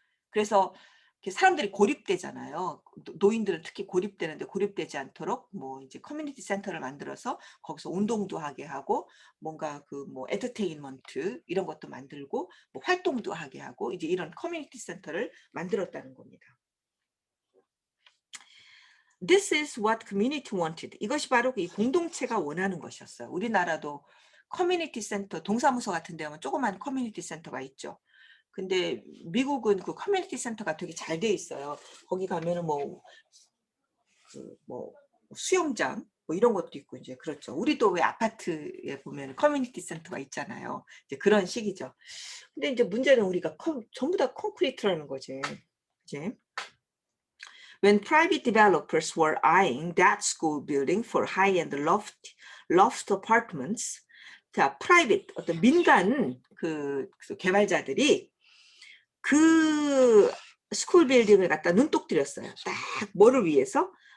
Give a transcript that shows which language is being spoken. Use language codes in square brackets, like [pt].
[ko] 그래서 사람들이 고립되잖아요. 노인들은 특히 고립되는데 고립되지 않도록 뭐 이제 커뮤니티 센터를 만들어서 거기서 운동도 하게 하고, 뭔가 그 뭐 엔터테인먼트 이런 것도 만들고 뭐 활동도 하게 하고, 이제 이런 커뮤니티 센터를 만들었다는 겁니다. [en] This is what community wanted. [ko] 이것이 바로 이 공동체가 원하는 것이었어요. 우리나라도 커뮤니티 센터, 동사무소 같은 데 하면 조그만 커뮤니티 센터가 있죠. 근데 미국은 그 커뮤니티 센터가 되게 잘 돼 있어요. 거기 가면은 뭐 수영장 뭐 이런 것도 있고, 이제 그렇죠. 우리도 왜 아파트에 보면 커뮤니티 센터가 있잖아요. 이제 그런 식이죠. 근데 이제 문제는 우리가 전부 다 콘크리트라는 거지. 이제 [en] When private developers were eyeing that school building for high-end loft apartments, [ko] 자, private, 어떤 민간 그 개발자들이 그 스쿨 빌딩을 갖다 눈독 들였어요. 딱 뭐를 위해서?